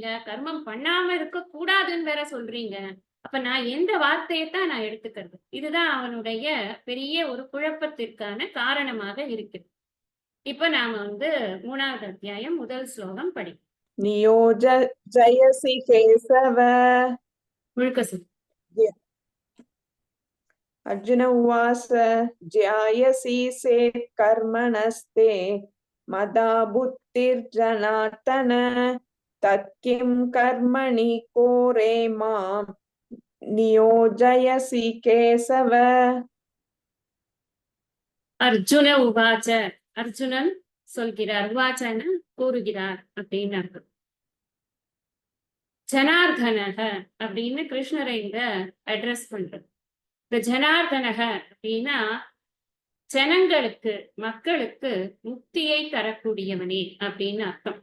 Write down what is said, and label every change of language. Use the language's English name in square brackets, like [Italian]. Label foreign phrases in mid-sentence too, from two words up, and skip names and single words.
[Tamil] கர்மம் பண்ணாம இருக்கக்கூடாதுன்னு வேற சொல்றீங்க. அப்ப நான் எந்த வார்த்தையத்தான் நான் எடுத்துக்கிறது? இதுதான் அவனுடைய பெரிய ஒரு குழப்பத்திற்கான காரணமாக இருக்கு. இப்ப நாம 3வது அத்தியாயம் முதல் ஸ்லோகம் படிப்போம். [Sanskrit] नियोजयसि केशव. [Tamil] முழுக்க சொல். [Sanskrit] अर्जुन उवाच ज्यायसि चेत् कर्मणस्ते मदा बुद्धिर्जनार्दन तत् किं कर्मणि कोरे मां नियोजयसि केशव. अर्जुन उवाच. [Tamil] அர்ஜுனன் சொல்கிறார். உவாச்சன கூறுகிறார் அப்படின்னு அர்த்தம். ஜனார்தனக அப்படின்னு கிருஷ்ணரை இங்க அட்ரஸ் பண்றது. இந்த ஜனார்தனக அப்படின்னா ஜனங்களுக்கு மக்களுக்கு முக்தியை தரக்கூடியவனே அப்படின்னு அர்த்தம்.